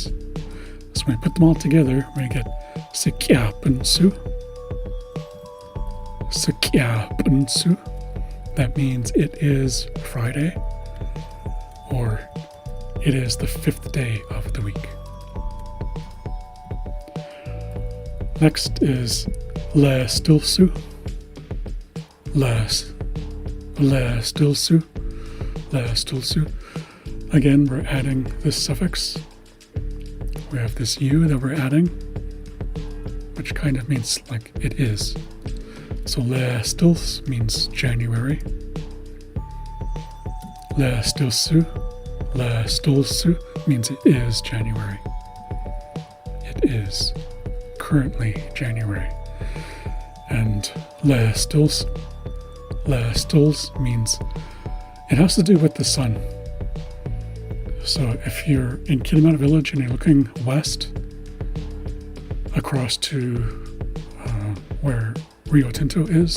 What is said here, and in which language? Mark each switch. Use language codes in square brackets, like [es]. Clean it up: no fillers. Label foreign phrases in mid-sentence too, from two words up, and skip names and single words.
[en] So when we put them all together, we get [has] sakya punsu. Sakya punsu. [en] That means it is Friday, or it is the 5th day of the week. Next is [has] le stilsu. Le stilsu. Le stilsu. [en] Again, we're adding this suffix. We have this U that we're adding, which kind of means like it is. So [has] le stils [en] means January. [has] Le stilsu. Le stolsu [en] means it is January. It is currently January. And [has] le stils [en] means it has to do with the sun. So if you're in Kitimat village and you're looking west across to where Rio Tinto is.